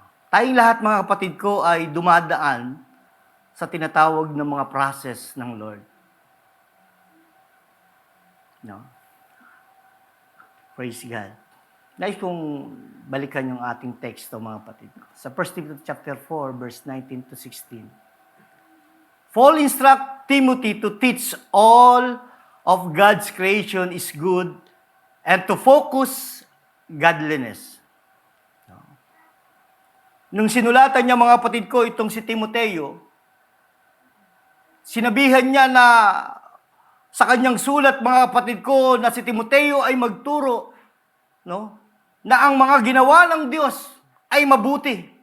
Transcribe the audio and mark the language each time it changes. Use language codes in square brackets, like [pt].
[tl] Tayong lahat, mga kapatid ko, ay dumadaan sa tinatawag ng mga process ng Lord. No? [en] Praise God. [tl] Nais kong balikan yung ating teksto, mga kapatid ko. [en] Sa 1 Timothy chapter 4, verse 19 to 16. Paul instruct Timothy to teach all of God's creation is good and to focus godliness. [tl] Nung sinulatan niya, mga kapatid ko, itong si Timoteo, sinabihan niya na sa kanyang sulat, mga kapatid ko, na si Timoteo ay magturo, no, na ang mga ginawa ng Diyos ay mabuti.